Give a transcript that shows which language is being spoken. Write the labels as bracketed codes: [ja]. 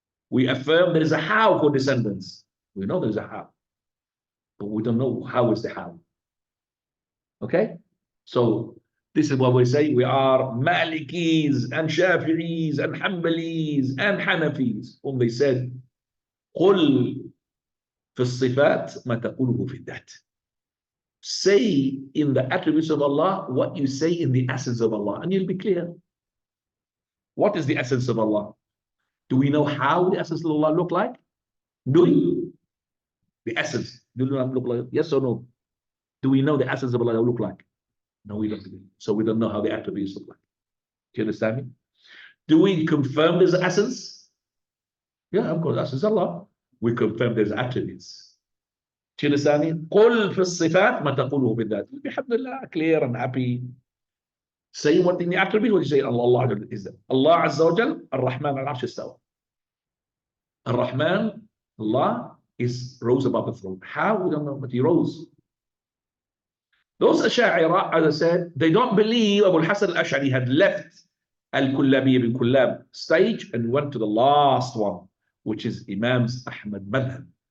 [en] We affirm there is a how for descendants. We know there's a how, but we don't know how is the how. Okay? So this is what we say. We are Malikis and Shafi'is and Hanbalis and Hanafis. When they said, [ar] قل في الصفات ما تقوله في الذات. [en] Say in the attributes of Allah what you say in the essence of Allah, and you'll be clear. What is the essence of Allah? Do we know how the essence of Allah look like? Do we? The essence, do it look like? Yes or no? Do we know the essence of Allah look like? No, we don't. So we don't know how the attributes look like. Do you understand me? Do we confirm there's essence? Yeah, of course, essence of Allah. We confirm there's attributes. Do you understand me? [ar] قل في الصفات ما تقوله بالذات. [en] Alhamdulillah, clear and happy. Say what in the attribute, what you say Allah is that. Allah Azza wa Jal, Ar-Rahman al-Arsh istawa. Ar-Rahman, Allah is rose above the throne. How? We don't know, but He rose. Those Asha'ira, as I said, they don't believe Abu Hassan al-Ash'ari had left Al-Kullabiyya bin Kullab stage and went to the last one, which is Imam's Ahmad Madhab.